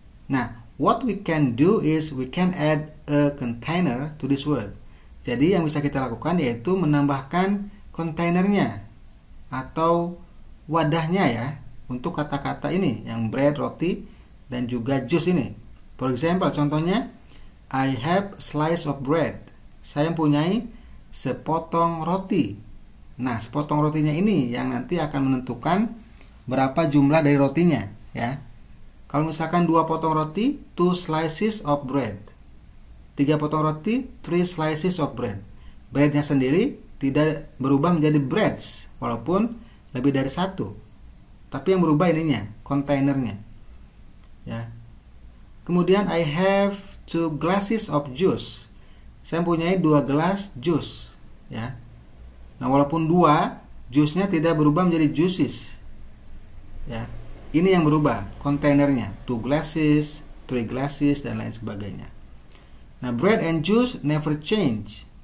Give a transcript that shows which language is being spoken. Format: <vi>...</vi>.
<en>Nah, what we can do is we can add a container to this word.</en> <id>Jadi yang bisa kita lakukan yaitu menambahkan kontainernya atau wadahnya, ya, untuk kata-kata ini, yang bread, roti, dan juga jus ini.</id> <en>For example, contohnya I have a slice of bread.</en> <id>Saya mempunyai sepotong roti. Nah, sepotong rotinya ini yang nanti akan menentukan berapa jumlah dari rotinya, ya. Kalau misalkan 2 potong roti,</id> <en>2 slices of bread.</en> <id>3 potong roti,</id> <en>3 slices of bread.</en> <id>Breadnya sendiri tidak berubah menjadi breads, walaupun lebih dari 1. Tapi yang berubah ininya, kontainernya, ya.</id> <en>Kemudian I have 2 glasses of juice.</en> <id>Saya mempunyai 2 gelas jus, ya. Nah, walaupun 2, jusnya tidak berubah menjadi juices, ya. Ini yang berubah, kontainernya, 2 glasses, 3 glasses, dan lain sebagainya. Nah,</id> <en>bread and juice never change.</en>